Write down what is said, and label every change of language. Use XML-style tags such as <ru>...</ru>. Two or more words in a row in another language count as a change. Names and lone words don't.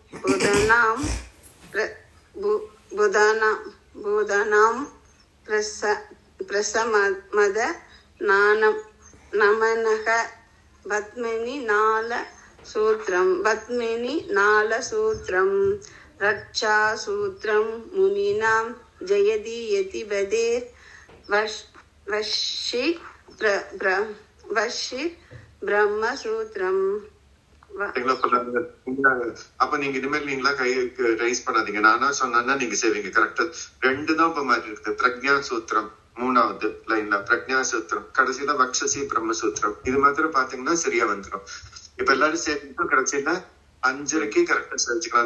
<sa>बुधानां प्रसमद नमनः पद्मिनी नालसूत्रं रक्षासूत्रं मुनीनां जयति यतिपदे वक्षसि ब्रह्मसूत्रम्.</sa> <ta>அப்ப நீங்க இனிமேல் நீங்களா கைக்கு ரைஸ் பண்ணாதீங்க. நானா சொன்னா நீங்க செய்வீங்க. கரெக்டா ரெண்டு தான் இப்ப மாதிரி இருக்கு.</ta> <sa>प्रज्ञा सूत्रम्</sa> <ta>மூணாவது லைன்ல</ta> <sa>प्रज्ञा सूत्रम्,</sa> <ta>கடைசியில</ta> <sa>वक्षसि ब्रह्मसूत्रम्.</sa> <ta>இது மாத்திரம் பாத்தீங்கன்னா சரியா வந்துடும். இப்ப எல்லாரும் சேர்த்து கடைசியில 5:30 கரெக்டா செஞ்சுக்கலாம்.</ta>